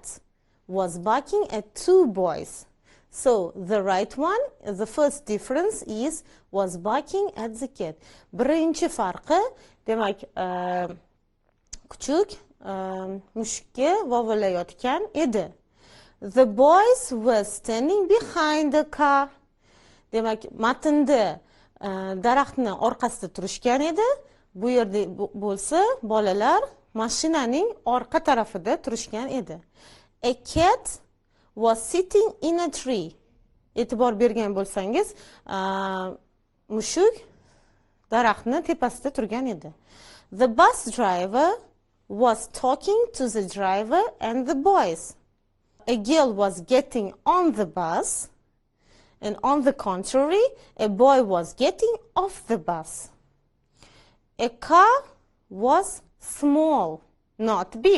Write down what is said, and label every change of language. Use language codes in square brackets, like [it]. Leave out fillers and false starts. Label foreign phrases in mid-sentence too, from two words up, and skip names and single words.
[en] Was barking at 2 boys. So the right one, the first difference is was barking at the cat. [uz] Birinchi farqi, demak, kuchuk mushukka vovulayotgan edi. [en] The boys were standing behind the car. [uz] Demak, matnda daraxtni orqasida turishgan edi. Bu yerda bo'lsa, bolalar mashinaning orqa tarafida turishgan edi. [en] A cat was sitting in a tree. [uz] E'tibor bergan bo'lsangiz, mushuk daraxtni tepasida turgan edi. [en] The bus driver was talking to the driver and the boys. A girl was getting on the bus, and on the contrary, a boy was getting off the bus. A car was small, not big.